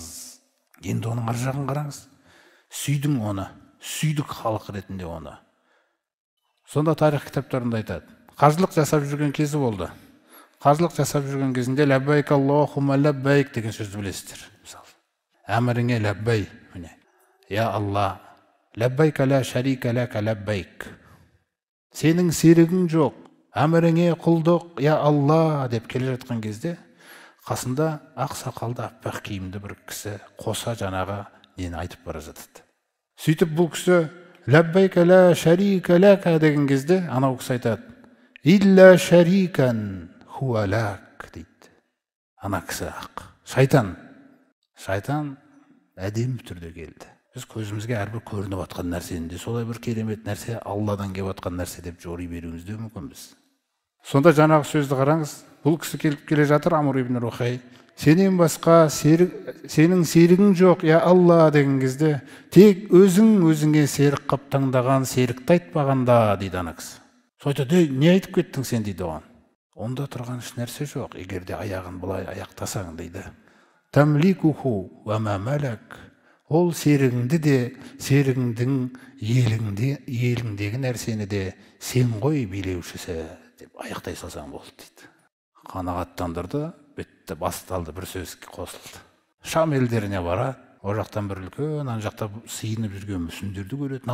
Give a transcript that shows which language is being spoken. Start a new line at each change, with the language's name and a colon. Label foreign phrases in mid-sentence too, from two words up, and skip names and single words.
Kazakh: Енді оның ар жағын қараңыз. Сүйдің оны, сүйдік халық ретінде оны. Сонда тарих кітаптарында айтады. Қажылық жасап жүрген кезі болды. Қажылық жасап жүрген кезінде
Arabic: لبيك اللهم لبيك
Kazakh: деген сөзді білесіздер. Мысалы, әміріңе ләббай, міне.
Arabic: يا الله لبيك لا شريك لك لبيك.
Kazakh: Сенің серігің жоқ, әміріңе құлдық, я Алла деп келе жатқан кезде, қасында ақ сақалды аппақ киімді бір кісі қоса жаңағы нені айтып бара жатады. Сөйтіп бұл кісі
Arabic: لبيك لا شريك لك
Kazakh: деген кезде анау кісі айтады:
Arabic: إلا شريكا هو لك дейді.
Kazakh: Ана кісі ақ шайтан. Шайтан әдемі түрде келді. Біз көзімізге әрбір көрініп атқан нәрсені де солай бір керемет нәрсе, Алладан келіп атқан нәрсе деп жори беруіміз де мүмкінбіз. Сонда жаңағы сөзді қараңыз. Бұл кісі келіп келе жатыр, Амр ибн Рухай. Сенен басқа сенің серігің жоқ, я Алла деген кезде, тек өзіңе серік қып таңдаған серікті айтпағанда дейді ана кісі. Сөйтеді, не айтып кеттің сен дейді оған. Онда тұрған еш нәрсе жоқ, егер де аяғын былай аяқтасаң дейді.
Arabic: تملكه وما ملك.
Kazakh: Ол серігіңді де, серігіңдің еліңдегі нәрсені де сен ғой билеушісі деп аяқтай салсаң болды дейді. Қанағаттандырды, бітті, басталды, бір сөз қосылды. Шам елдеріне барады, о жақтан бір үлкен, ана жақта сиынып жүрген мүсіндерді көреді.